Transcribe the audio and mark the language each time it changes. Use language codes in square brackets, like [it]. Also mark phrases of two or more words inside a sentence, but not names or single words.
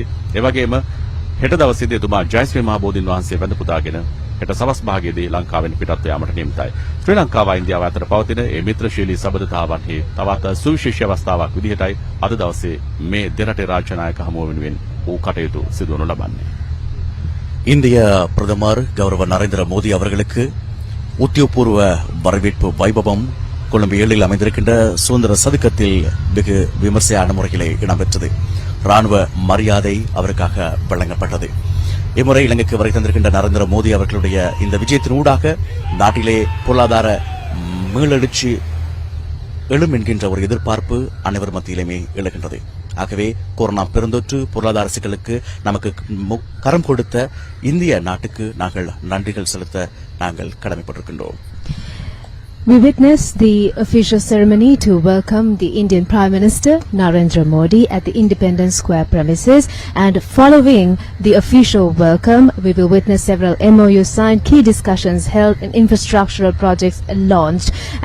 [si] ඒ වගේම හෙට දවසේදී එතුමා ජයශ්‍රී මහ බෝධීන් වහන්සේ වැඳ පුදාගෙන හෙට සවස් භාගයේදී ලංකාවෙන් පිටත් යාමට නියමිතයි. ශ්‍රී ලංකාව ඉන්දියාව අතර පවතින මේ මිත්‍රශීලී සබඳතාවන්හි තවත් සුවිශේෂී අවස්ථාවක් විදිහටයි අද දවසේ මේ දෙරටේ රාජ්‍ය නායක හමුව වෙනුවෙන් වූ කටයුතු සිදු වනු ලබන්නේ. [ta] இந்திய பிரதமர் கௌரவ நரேந்திர மோடி அவர்களுக்கு உத்தியோகபூர்வ வரவேற்பு வைபவம் கொழும்பு 7 அமைந்திருக்கின்ற சுதந்திர சதுக்கத்தில் வெகு விமர்சையான முறையிலே இடம்பெற்றது. ராணுவ மரியாதை அவருக்காக வழங்கப்பட்டது. இம்முறை இலங்கைக்கு வரை தந்திருக்கின்ற நரேந்திர மோடி அவர்களுடைய இந்த விஜயத்தினூடாக நாட்டிலே பொருளாதார மீளெழுச்சி எழும் என்கின்ற ஒரு எதிர்பார்ப்பு அனைவர் மத்தியிலுமே எழுகின்றது. ஆகவே கொரோனா பெருந்தொற்று பொருளாதார சிக்கலுக்கு நமக்கு கரம் கொடுத்த இந்திய நாட்டுக்கு நாங்கள் நன்றிகள் செலுத்த நாங்கள் கடமைப்பட்டிருக்கின்றோம். [en] We witnessed the official ceremony to welcome the Indian Prime Minister Narendra Modi at the Independence Square premises, and following the official welcome, we will witness several MOUs signed, key discussions held, and infrastructural projects launched.